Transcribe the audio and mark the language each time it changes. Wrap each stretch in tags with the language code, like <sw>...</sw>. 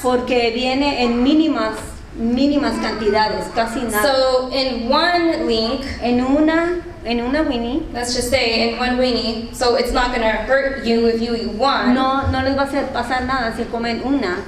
<es>porque viene en mínimas cantidades, casi nada.</es> <en>So in one link,</en> <es>En una Winnie,</es> <en>let's just say in one weenie, so it's not going to hurt you if you eat one,</en> <es>no les va a hacer pasar nada si comen una,</es>